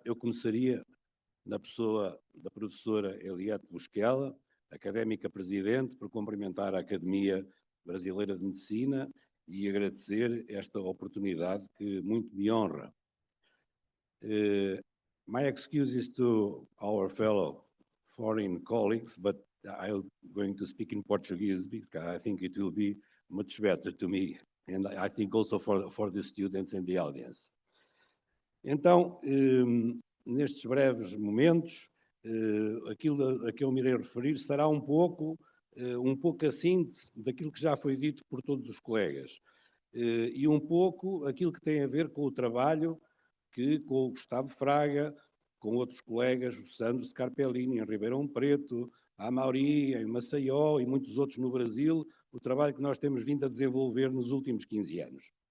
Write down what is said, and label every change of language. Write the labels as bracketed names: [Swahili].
[Portuguese] Eu começaria na pessoa da professora ELIETE BOUSKELA, académica presidente, por cumprimentar a Academia Brasileira de Medicina e agradecer esta oportunidade que muito me honra. [English] My excuses to our fellow foreign colleagues, but I'm going to speak in Portuguese because I think it will be much better to me, and I think also for the students and the audience. [Portuguese] Então, nestes breves momentos, aquilo a que eu me irei referir será um pouco a síntese daquilo que já foi dito por todos os colegas e um pouco aquilo que tem a ver com o trabalho que com o Gustavo Fraga, com outros colegas, o Sandro Scarpellini em Ribeirão Preto, a Amauri em Maceió e muitos outros no Brasil, o trabalho que nós temos vindo a desenvolver nos últimos 15 anos.